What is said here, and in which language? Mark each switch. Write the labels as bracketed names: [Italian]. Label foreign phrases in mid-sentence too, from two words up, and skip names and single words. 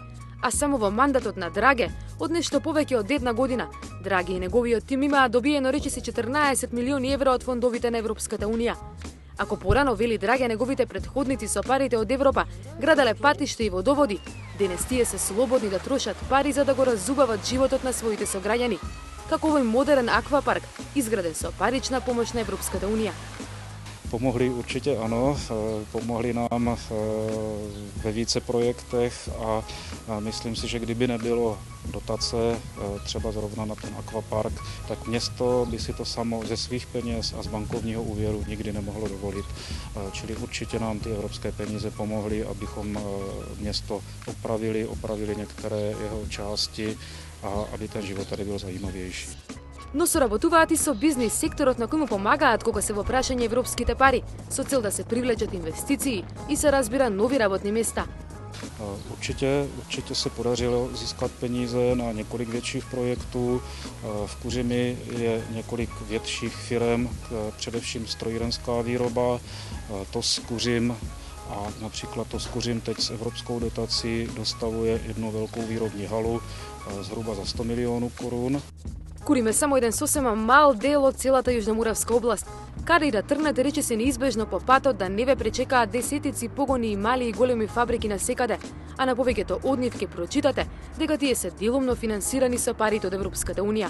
[Macedonian] А само во мандатот на Драге, од нешто повеќе од една година, Драге и неговиот тим имаат добиено речиси 14 милиони евра од фондовите на Европската унија. Ако порано, вели Драге, неговите предходници со парите од Европа граделе патишта и водоводи, денес тие се слободни да трошат пари за да го разубават животот на своите сограѓани, како овој модерен аквапарк, изграден со парична помош на Европската унија. [Czech] Pomohli určitě ano, pomohli nám ve více projektech a myslím si, že kdyby nebylo dotace třeba zrovna na ten akvapark, tak město by si to samo ze svých peněz a z bankovního úvěru nikdy nemohlo dovolit. Čili určitě nám ty evropské peníze pomohly, abychom město opravili některé jeho části a aby ten život tady byl zajímavější. [Macedonian] Но соработуваат и со бизнис секторот на кој му помагаат кога се во прашање европските пари, со цел да се привлечат инвестиции и се разбира нови работни места. [Czech] Určitě se podařilo získat peníze na několik větších projektů. V Kuřimi je několik větších firem, především strojírenská výroba, TOS Kuřim a například TOS Kuřim teď s evropskou dotací dostavuje jednu velkou výrobní halu zhruba za 100 milionů korun. [Macedonian] Курим е само еден сосема мал дел од целата Јужноморавска област. Каде и да тргнете, рече се неизбежно по патот да не ве пречекаат десетици погони и мали и големи фабрики на секаде, а на повеќето од нив ќе прочитате дека тие се делумно финансирани со парите од Европската унија.